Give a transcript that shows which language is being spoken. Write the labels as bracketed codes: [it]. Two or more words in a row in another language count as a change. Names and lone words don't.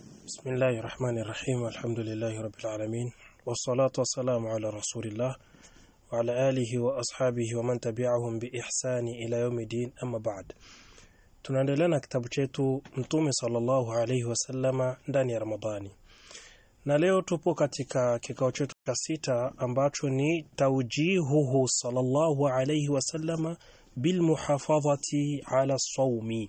[ar] بسم الله الرحمن الرحيم والحمد لله رب العالمين والصلاة والسلام على رسول الله وعلى آله وأصحابه ومن تبعهم بإحسان إلى يوم الدين أما بعد. [sw] Tunaendelea na kitabu chetu Mtume [ar] صلى الله عليه وسلم [sw] ndani ya Ramadhani. Na leo tupo katika kikao chetu cha 6 ambacho ni [ar] توجيهه صلى الله عليه وسلم بالمحافظة على الصوم.